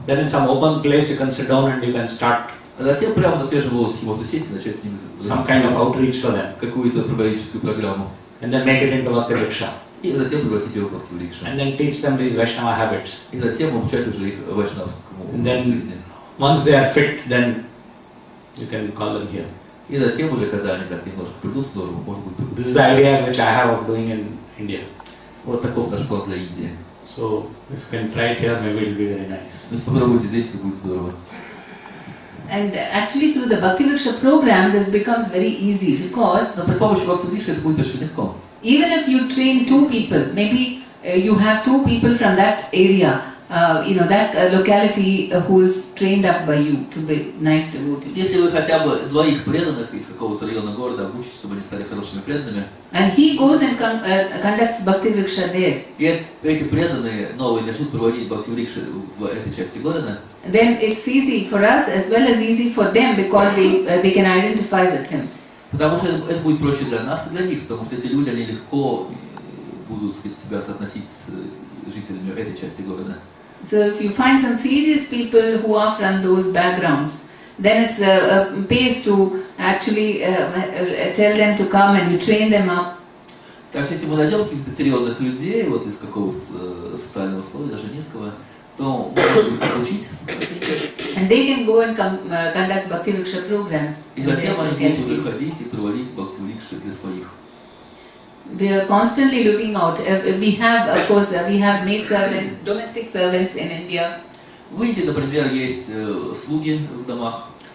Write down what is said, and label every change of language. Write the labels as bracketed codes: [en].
[en] Then in some open place you can sit down and you can start [ru] а затем прямо на свежем воздухе можно сесть и начать с ними [en] some kind of outreach for them. [ru] какую-то пробовическую программу. [en] And then make it into Bhakti Vriksha. [ru] И затем превратить его в Бхакти врикша. [en] And then teach them these Vaishnava habits. [ru] И затем обучать уже их вайшнавскому [en] And then [ru] жизни. [en] once they are fit, then you can call them here. [ru] И затем уже, когда они так немножко придут в норму, может быть, [en] This is the idea which I have of doing in India. [ru] вот таков наш план для Индии. [en] So if you can try it here, maybe it will be very nice. [ru] Если попробуйте здесь, это будет здорово. [en] And actually through the Bhakti Vriksha program this becomes very easy because [ru] Но при помощи Бхакти врикша это будет очень легко. [en] even if you train two people, maybe you have two people from that area, that locality who is trained up by you to be nice devotees. [ru] Если вы хотя бы двоих преданных из какого-то района города обучите, чтобы они стали хорошими преданными, [en] And he goes and conducts Bhakti Vriksha there. [ru] и эти преданные новые начнут проводить Бхакти врикша в этой части города, [en] Then it's easy for us as well as easy for them because they can identify with him. [ru] потому что это будет проще для нас и для них, потому что эти люди, они легко будут, сказать, себя соотносить с жителями этой части города. [en] So if you find some serious people who are from those backgrounds, then it's pays to actually tell them to come and you train them up. [ru] Так что если мы найдем каких-то серьезных людей, вот из какого-то социального слоя, даже низкого, то можно их обучить. [en] And they can go and conduct Bhakti Vriksha programs. [ru] И затем они будут уже ходить и проводить Бхакти врикши для своих. [en] We are constantly looking out. We have, of course, we have maid servants, domestic servants in India. [ru] В Индии, например, есть слуги в домах.